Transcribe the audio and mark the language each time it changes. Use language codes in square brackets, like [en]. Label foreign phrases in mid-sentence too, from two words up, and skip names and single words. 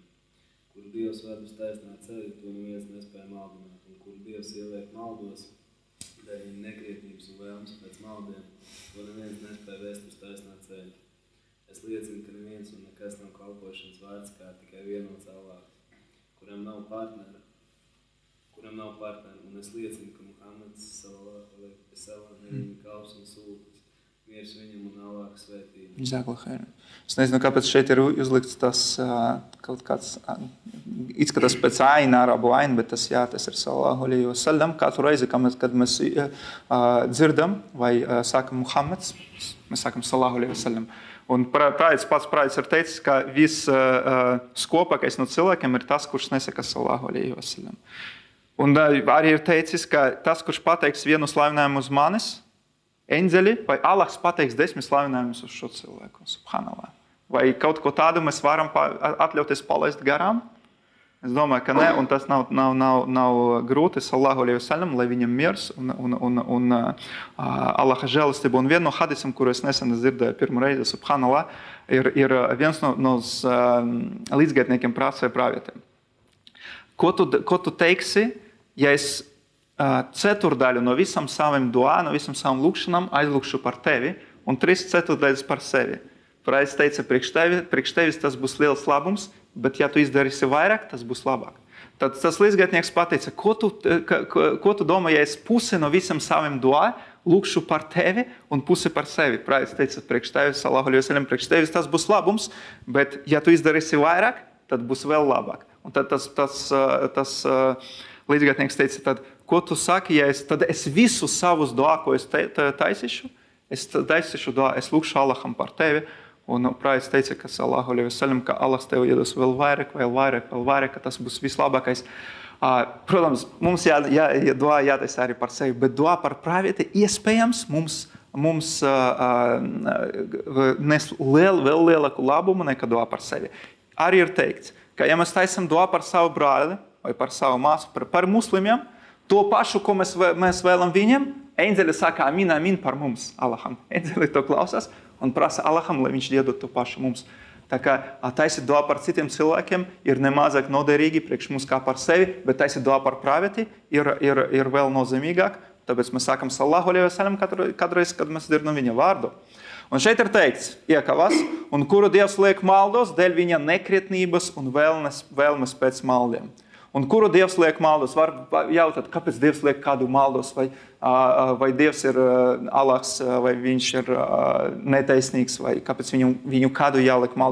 [lv] Kuru Dievs ved uz taisnā ceļa, to neviens nespēja maldināt, un kuru Dievs ieliek maldos, dēļ viņa nekrietības un vēlmes pēc maldiem, to neviens nespēja vest uz taisnā ceļa. Es liecinu, ka neviens un nekas nav kalpošanas vārds, kā tikai vienots Allāhs, kuram nav partnera, un es liecinu, ka Muhammads [ar] صلى الله عليه وسلم [lv] ir viņa kalps un sūtnis, miers viņam un Allāha svētība. Es nezinu, kāpēc šeit ir uzlikts tas kaut kāds, izskatās pēc aina, arabu aina, bet tas ir [ar] صلى الله عليه وسلم. [lv] Katru reizi, kad mēs dzirdam vai sākam Muhammads, mēs sākam [ar] صلى الله عليه وسلم. [lv] Un pats prāvis ir teicis, ka skopākais no cilvēkiem ir tas, kurš nesaka [ar] صلى الله عليه وسلم. [lv] Un arī ir teicis, ka tas, kurš pateiks vienu slavinājumu uz manis, eņģeļi vai Allahs pateiks 10 slavinājumus uz šo cilvēku. Subhanallah. Vai kaut ko tādu mēs varam atļauties palaist garām? Es domāju, ka ne, un tas nav grūti, [ar] صلى الله عليه وسلم, [lv] lai viņam miers un Allaha žēlastība. Un viena no hadisam, kuru es nesen dzirdēju pirmo reizi, subhanallah, ir viens no līdzgaitniekiem prasīja pravietiem. Ko tu teiksi, ja es ceturdaļu no visam saviem duā, no visam savam lūkšanam aizlūkšu par tevi un 3/4 par sevi? Pravis teica, priekš tevis tas būs liels labums, bet ja tu izdarīsi vairāk, tas būs labāk. Tad tas līdzgaitnieks pateica, ko tu domā, ja es pusi no visam saviem duā lūkšu par tevi un pusi par sevi. Pravis teica, priekš tevis, [ar] صلى الله عليه وسلم, [lv] priekš tevis tas būs labums, bet ja tu izdarīsi vairāk, tad būs vēl labāk. Un tad tas līdzgaitnieks teica, tad, ko tu saki, tad es visu savus duā, ko es taisīšu, es lūkšu Allaham par tevi. Un Pravis teica, ka [ar] صلى الله عليه وسلم, [lv] ka Allah tev iedos vēl vairāk, ka tas būs vislabākais. Protams, mums duā jātaisa arī par sevi, bet duā par pravieti iespējams mums nes vēl lielāku labumu nekā duā par sevi. Arī ir teikts, ka ja mēs taisam duā par savu brāli vai par savu māsu, par muslimiem, to pašu, ko mēs vēlam viņiem, eņģeļi saka amin par mums, Allaham. Eņģeļi to klausās un prasa Allaham, lai viņš iedod to pašu mums. Tā kā taisīt duā par citiem cilvēkiem ir nemazāk noderīgi priekš mums kā par sevi, bet taisīt duā par pravieti ir vēl nozīmīgāk. Tāpēc mēs sākam [ar] صلى الله عليه وسلم [lv] katreiz, kad mēs dzirdam viņa vārdu. Un šeit ir teikts, iekavas, un kuru Dievs liek maldos dēļ viņa nekrietnības un vēlmes pēc maldiem. Un kuru Dievs liek maldos? Var jautāt, kāpēc Dievs liek kādu maldos? Vai Dievs ir Allahs, vai viņš ir netaisnīgs, vai kāpēc viņu kādu jāliek maldos?